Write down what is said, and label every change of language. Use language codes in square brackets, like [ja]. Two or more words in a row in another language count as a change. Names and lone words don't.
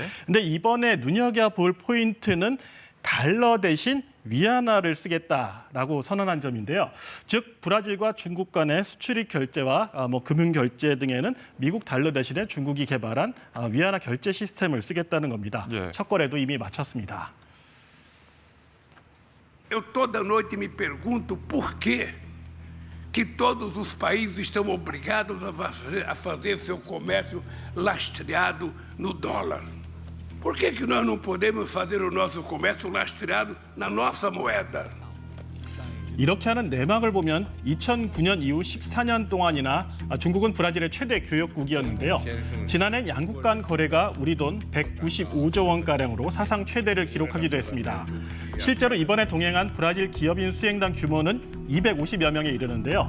[ko] 근데 이번에 눈여겨볼 포인트는 달러 대신 위안화를 쓰겠다라고 선언한 점인데요. 즉 브라질과 중국 간의 수출입 결제와 금융 결제 등에는 미국 달러 대신에 중국이 개발한 위안화 결제 시스템을 쓰겠다는 겁니다. 예. 첫 거래도 이미 마쳤습니다. [pt] Eu toda noite me pergunto por que todos os países estão obrigados a fazer seu comércio lastreado no dólar. Por que nós não podemos fazer o nosso comércio lastreado na nossa moeda? [ko] 이렇게 하는 내막을 보면 2009년 이후 14년 동안이나 중국은 브라질의 최대 교역국이었는데요. 지난해 양국 간 거래가 우리 돈 195조 원가량으로 사상 최대를 기록하기도 했습니다. 실제로 이번에 동행한 브라질 기업인 수행단 규모는 250여 명에 이르는데요.